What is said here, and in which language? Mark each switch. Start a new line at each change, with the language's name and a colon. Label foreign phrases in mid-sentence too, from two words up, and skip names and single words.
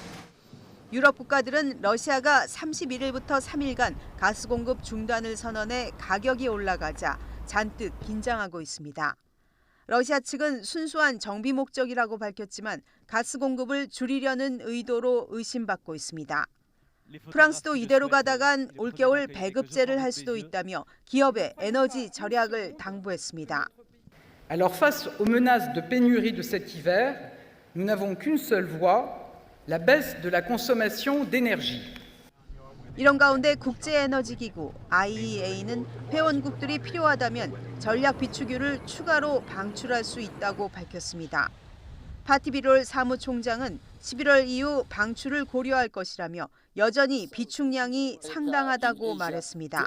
Korean: 유럽 국가들은 러시아가 31일부터 3일간 가스 공급 중단을 선언해 가격이 올라가자 잔뜩 긴장하고 있습니다. 러시아 측은 순수한 정비 목적이라고 밝혔지만 가스 공급을 줄이려는 의도로 의심받고 있습니다. 프랑스도 이대로 가다간 올겨울 배급제를 할 수도 있다며 기업의 에너지 절약을 당부했습니다.
French: Alors face aux menaces de pénurie de cet hiver, nous n'avons qu'une seule voie, la baisse de la consommation d'énergie.
Korean: 이런 가운데 국제에너지기구 IEA는 회원국들이 필요하다면 전략 비축유를 추가로 방출할 수 있다고 밝혔습니다. 파티비롤 사무총장은 11월 이후 방출을 고려할 것이라며 여전히 비축량이 상당하다고 말했습니다.